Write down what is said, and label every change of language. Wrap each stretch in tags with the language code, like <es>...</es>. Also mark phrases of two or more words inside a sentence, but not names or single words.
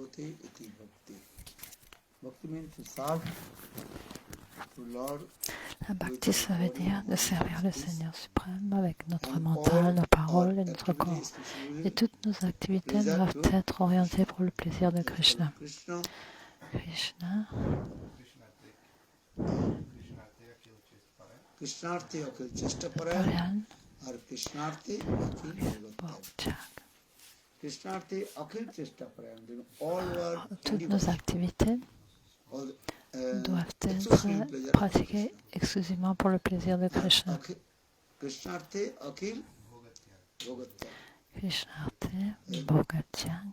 <fr>La Bhakti, ça veut dire de servir le Seigneur suprême avec notre mental, nos paroles et notre corps. Et toutes nos activités doivent être orientées pour le plaisir de Krishna. Krishna. Paryan. Toutes nos activités doivent être pratiquées exclusivement pour le plaisir de Krishna.</fr> <sa>कृष्णार्ते भोगत्यङ्ग.</sa>